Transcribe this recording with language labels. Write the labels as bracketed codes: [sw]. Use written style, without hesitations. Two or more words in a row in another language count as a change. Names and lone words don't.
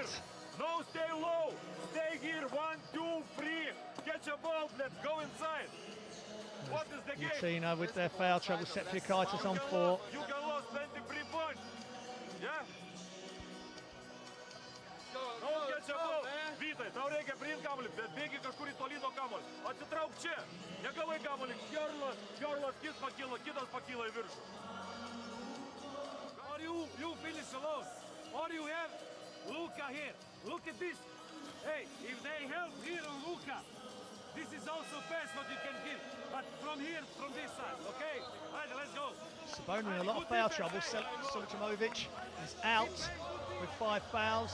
[en] No, stay low. Stay here. 1, 2, 3. Catch a ball. Let's go inside. What is the game? Utena with their foul trouble. Sepikaitis on 4. You can lose 23 points. Yeah? No, catch a ball. [lt] Vytai, tau reikia priimti kamuolį, bet bėgi kažkur į tolį nuo kamuolį. Atsitrauk čia. Negavai kamuolį. Gerlas kis pakyla, kitas pakyla į viršų. [en] Or you finish alone. Or you have Luka here. Look at this. Hey, if they help here on Luka, this is also best what you can give. But from here, from this side, okay? Right, let's go. Cibona in a lot of foul trouble. Seretovicius is out with 5 fouls.